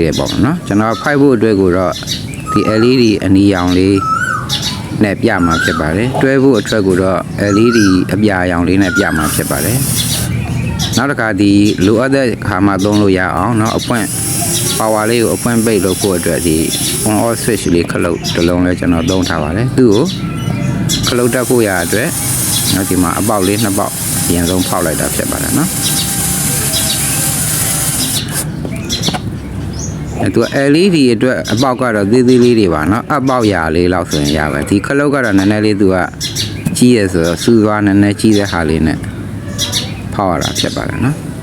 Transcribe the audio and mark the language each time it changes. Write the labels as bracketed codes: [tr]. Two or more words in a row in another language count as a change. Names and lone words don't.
[my] တွေပေါ့เนาะကျွန်တော်5ဖို့အတွက်ကိုတော့ဒီ LED အနီရောင်လေးနဲ့ပြမှာဖြစ်ပါတယ်တွဲဖို့အထွက်ကိုတော့ LED အပြာရောင်လေးနဲ့ပြမှာဖြစ်ပါတယ်နောက်တစ်ခါဒီလိုအပ်တဲ့ခါမှသုံးလို့ရအောင်เนาะအပွင့် power လေးကိုအပွင့်ပိတ်လုပ်ဖို့အတွက်ဒီ [en] on off switch [my] လေးခလုတ်တစ်လုံးလဲကျွန်တော်သုံးထားပါတယ်သူ့ကိုခလုတ်တက်ဖို့ရအတွက်နောက်ဒီမှာအပေါက်လေးနှစ်ပေါက်အရင်ဆုံးဖောက်လိုက်တာဖြစ်ပါတယ်เนาะ သူ LED အတွက်အပေါက်ကတော့သေးသေးလေးတွေပါเนาะအပေါက်ရာလေးလောက်ဆိုရင်ရပါဒီခလုတ်ကတော့နည်းနည်းလေးသူကကြီးရဆိုတော့စူးသွားနည်းနည်းကြီးတဲ့ဟာလေးနဲ့ဖောက်ရတာဖြစ်ပါတယ်เนาะ